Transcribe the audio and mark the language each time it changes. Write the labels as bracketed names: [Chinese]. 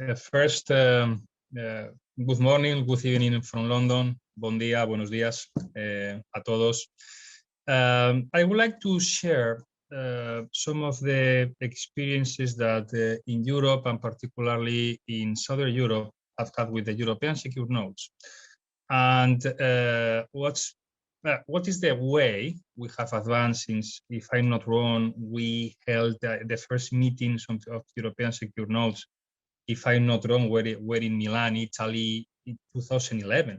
[English] First, good morning, good evening from London. [Catalan] Bon dia, [Spanish] buenos días a todos. [English] I would like to share some of the experiences that in Europe, and particularly in Southern Europe, I've had with the European secured notes. And what is the way we have advanced since, if I'm not wrong, we held the first meetings of European secured notes, if I'm not wrong, were in Milan, Italy in 2011.